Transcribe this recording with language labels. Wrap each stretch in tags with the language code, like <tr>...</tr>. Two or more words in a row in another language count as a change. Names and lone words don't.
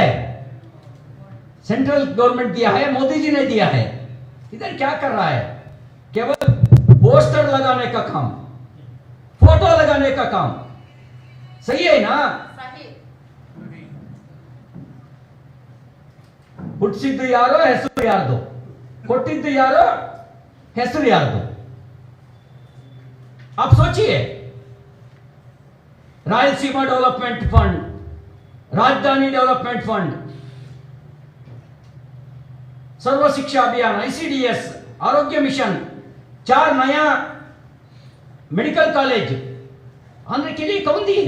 <en>central government</en> <hi>दिया है, मोदी जी ने दिया है। इधर क्या कर रहा है? केवल पोस्टर लगाने का काम, फोटो लगाने का काम। सही है ना?</hi> <kn>ಹುಟ್ಟಿಸಿದ್ದು ಯಾರೋ ಹೆಸರು ಯಾರ್ದು, ಕೊಟ್ಟಿದ್ದು ಯಾರೋ ಹೆಸರು ಯಾರ್ದು.</kn> <hi>आप सोचिए, रायलसीमा</hi> <en>development fund,</en> <hi>राजधानी</hi> <en>development fund,</en> <hi>सर्व शिक्षा अभियान, आईसीडीएस, आरोग्य मिशन, 4 नया</hi> <en>medical college</en> <hi>आने के लिए कौन दी है?</hi>